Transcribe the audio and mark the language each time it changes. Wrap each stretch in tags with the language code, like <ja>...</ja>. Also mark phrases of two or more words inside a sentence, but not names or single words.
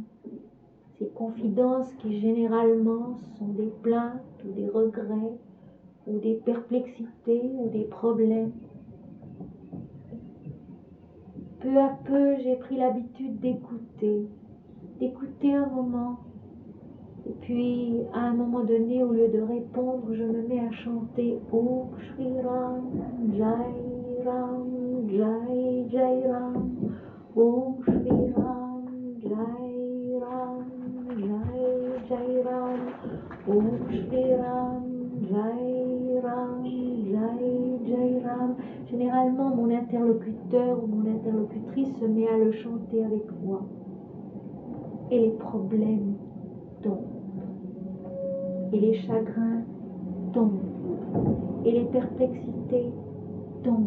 <fr>Ces confidences qui généralement sont des plaintes ou des regrets ou des perplexités ou des problèmes. Peu à peu, j'ai pris l'habitude d'écouter un moment. Et puis, à un moment donné, au lieu de répondre, je me mets à chanter</fr> <sa>Om Shri Ram, Jai Ram, Jai Jai Ram, Om Shri Ram, Jai Ram, Jai Jai Ram, Om Shri Ram, Jai Ram, Jai Jai Ram.</sa> <fr>Généralement, mon interlocuteur ou mon interlocutrice se met à le chanter avec moi. Et les problèmes tombent. Et les chagrins tombent. Et les perplexités tombent.</fr>